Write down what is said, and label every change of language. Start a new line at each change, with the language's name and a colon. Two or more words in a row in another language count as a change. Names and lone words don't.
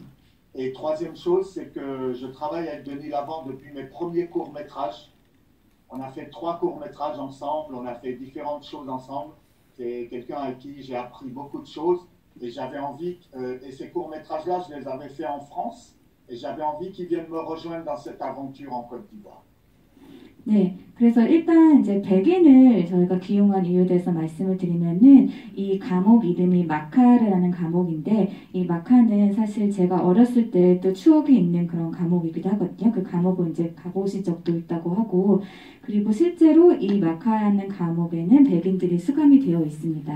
French: Et troisième chose, c'est que je travaille avec Denis Lavant depuis mes premiers courts-métrages. On a fait 3 courts-métrages ensemble, on a fait différentes choses ensemble. C'est quelqu'un avec qui j'ai appris beaucoup de choses et j'avais envie, et ces courts-métrages-là, je les avais faits en France et j'avais envie qu'ils viennent me rejoindre dans cette aventure en Côte d'Ivoire.
Korean: 네, 그래서 일단 이제 백인을 저희가 기용한 이유에 대해서 말씀을 드리면은 이 감옥 이름이 마카르라는 감옥인데 이 마카는 사실 제가 어렸을 때 또 추억이 있는 그런 감옥이기도 하거든요. 그 감옥을 이제 가보신 적도 있다고 하고 그리고 실제로 이 마카라는 감옥에는 백인들이 수감이 되어 있습니다.